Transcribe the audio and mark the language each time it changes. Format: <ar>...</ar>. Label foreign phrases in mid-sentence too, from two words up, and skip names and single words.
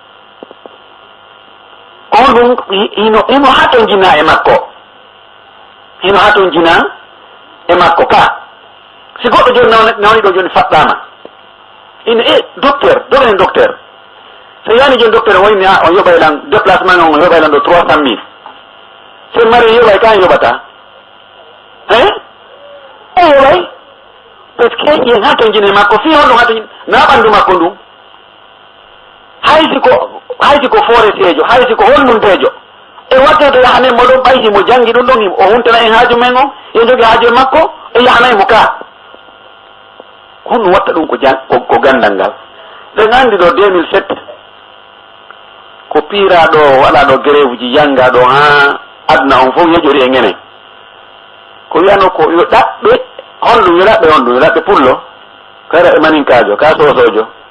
<ff>on ɗum ino ha ton jina e makko ino ha ton jina e makko ka si goɗɗo joni nawni ɗo joni faɗɗama ina doganen docteur so yani joni docteur o wayni on yoɓaylan déplacement on yoɓaylan ɗo 300 000 so mari yoɓay ka yoɓata o yoɓay</ff> <fr>par ce que</fr> <ff>yen ha ton jina e makko fi honɗum ha ton na ɓandu makko ndum haysi ko foretejo haysi ko honnuntejo e watte to yahanen mo ɗon ɓayti mo jangi ɗum ɗon o huntana en haaju men on e jogi haaju e makko e yahanaymo ka honɗum watta ɗum ko gandal ngal ɗen andi ɗo 2007 ko piiraɗo waɗa ɗo grève ji yanga ɗo ha aduna on fof yejori e ngenen ko wiyano ko yo ɗaɓɓe honɗum yo ɗaɓɓe pullo kara e maninkajo ka sosojo</ff>